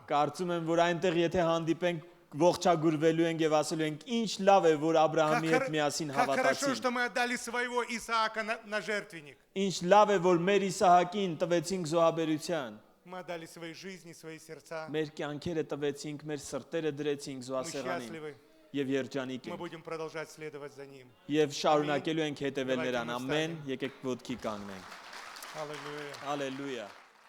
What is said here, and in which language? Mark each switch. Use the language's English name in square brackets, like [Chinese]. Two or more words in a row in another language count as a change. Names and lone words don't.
[Armenian] Կարծում եմ, որ այնտեղ եթե հանդիպենք, ողջագուրվելու ենք եւ ասելու ենք, ինչ լավ է, որ Աբրահամի հետ միասին [Russian] Как хорошо, [Armenian] հավատացին։ [Russian] что мы отдали своего Исаака на жертвенник. [Armenian] Ինչ լավ է, որ մեր Իսահակին տվեցինք զոհաբերության։ [Russian] Мы отдали свои жизни, свои сердца. [Armenian] Մեր կյանքերը տվեցինք, մեր սրտերը դրեցինք [Russian] Мы [Armenian] զոհասեղանին [Russian] счастливы. [Armenian] եւ երջանիկ [Russian] Мы [Armenian] ենք։ [Russian] будем продолжать следовать за Ним. [Armenian] Եվ շարունակելու ենք հետևել [Russian] Давайте [Armenian] նրան։ [Russian] мы [Armenian] Ամեն, [Russian] встанем. [Armenian] եկեք ոտքի կանգնենք։ [Russian] Аллилуйя. [Armenian] Հալելույա։